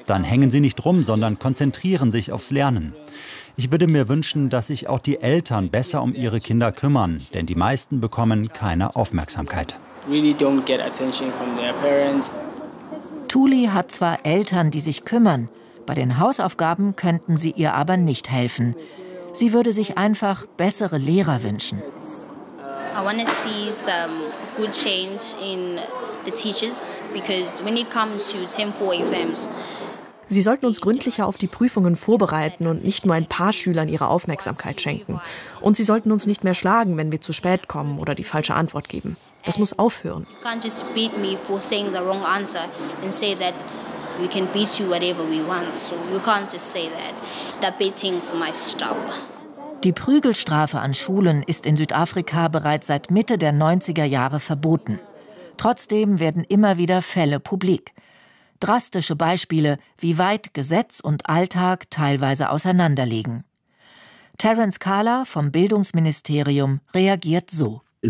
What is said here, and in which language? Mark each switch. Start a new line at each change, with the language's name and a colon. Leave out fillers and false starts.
German: Dann hängen sie nicht rum, sondern konzentrieren sich aufs Lernen. Ich würde mir wünschen, dass sich auch die Eltern besser um ihre Kinder kümmern, denn die meisten bekommen keine Aufmerksamkeit. Tuli hat zwar Eltern, die sich kümmern, bei den Hausaufgaben könnten sie ihr aber nicht helfen. Sie würde sich einfach bessere Lehrer wünschen.
English: I want to see some good change in the teachers, because when it comes to 10-4 exams.
German: Sie sollten uns gründlicher auf die Prüfungen vorbereiten und nicht nur ein paar Schülern ihre Aufmerksamkeit schenken. Und sie sollten uns nicht mehr schlagen, wenn wir zu spät kommen oder die falsche Antwort geben. Das muss aufhören.
English: You can't just beat me for saying the wrong answer and say that we can beat you whatever we want. So you can't just say that. That beating's my stop.
German: Die Prügelstrafe an Schulen ist in Südafrika bereits seit Mitte der 90er Jahre verboten. Trotzdem werden immer wieder Fälle publik. Drastische Beispiele, wie weit Gesetz und Alltag teilweise auseinanderliegen. Terence Kahler vom Bildungsministerium reagiert so.